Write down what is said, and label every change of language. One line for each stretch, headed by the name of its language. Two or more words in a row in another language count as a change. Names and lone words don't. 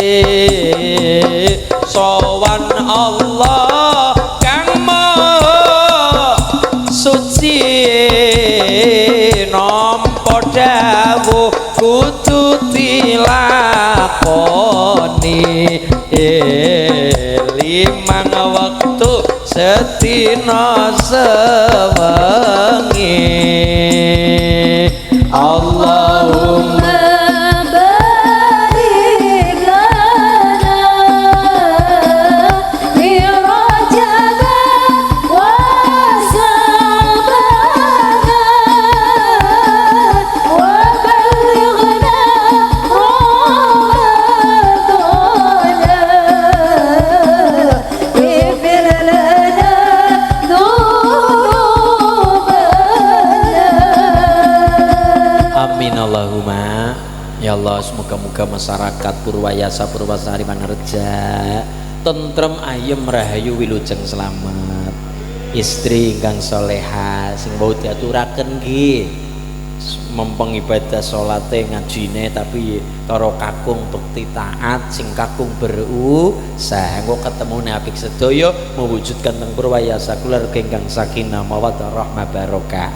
Javanese: sowan Allah kang
Indonesian: maha suci
Javanese: nampa dawuh kudu dilakoni 5 waktu sedina sewengi.
Arabic: اللهم بارك لنا في رجب وشعبان وبلغنا رمضان اغفر لنا آمين اللهم. يا الله,
Indonesian: semoga-moga masyarakat
Javanese: Purwayasa Purwasari Manerja tentrem ayem rahayu wilujeng selamat, istri ingkang soleha sing mau diaturaken nggih mempeng ibadah salate ngajine tapi karo kakung bekti taat sing kakung berusaha engko ketemune apik sedaya mewujudkan teng Purwayasa keluarga ingkang
Arabic: سكينة مودة رحمة بركة.